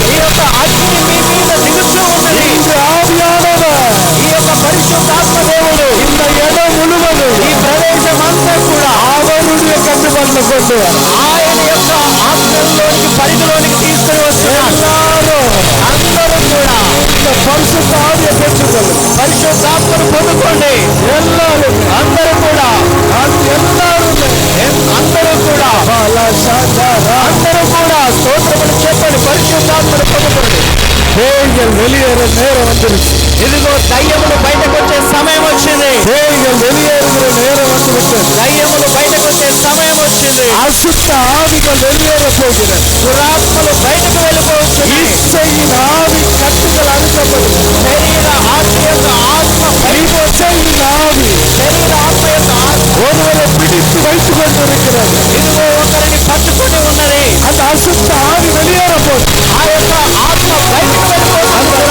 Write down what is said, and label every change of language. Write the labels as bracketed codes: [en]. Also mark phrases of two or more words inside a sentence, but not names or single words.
[te] ఈ యొక్క అగ్ని మీ మీద దిగుతూ ఉన్నది. [ta] இந்த ஆவியானவர் [te] ఈ యొక్క పరిశుద్ధాత్మ దేవుడు [ta] இந்த இடம் முழுவதும் [te] ఈ ప్రదేశం అంతా కూడా [ta] அவருடைய கட்டுப்பாட்டுல கொண்டு வர. [te] ఆయన యొక్క ఆత్మలోనికి పరిధిలోనికి తీసుకుని వస్తున్నారు. [ta] எல்லாரும் [te] అందరూ కూడా [ta] இந்த பரிசுத்த ஆவியை பெற்றுக்கொள்ளும். [te] పరిశుద్ధాత్మను పొందుకోండి. [ta] எல்லாரும் [te] అందరూ కూడా అందరూ కూడా అందరూ కూడా స్తోత్రములు చెప్పండి. పరిశుద్ధాత్మను పొందుకోండి. [ta] பேய்கள் வெளியேற நேரம் வந்துருச்சு. [te] ఇదిగో దయ్యములు బయటకు వచ్చే సమయం వచ్చింది. [ta] பேய்கள் வெளியேறுகிற நேரம் வந்துவிட்டது. [te] దయ్యములు బయటకు వచ్చే సమయం వచ్చింది. [ta] அசுத்த ஆவிகள் வெளியேற போகிறது. [te] దురాత్మలు బయటకు వెళ్ళిపోవచ్చు. [ta] இச்சையின் ஆவி கட்டுகள் அறுக்கப்படும். [te] శరీర ఆత్మ యొక్క ఆత్మ [ta] இச்சையின் ஆவி [te] శరీర ఆత్మ యొక్క ఆత్మ [ta] ஒருவரை பிடித்து வைத்துக் கொண்டிருக்கிறது. [te] ఇదిగో ఒకరిని పట్టుకొని ఉన్నది. [ta] அந்த அசுத்த ஆவி வெளியேற போகுது. [te] ఆ యొక్క ఆత్మ బయటకు వెళ్ళిపోతుంది.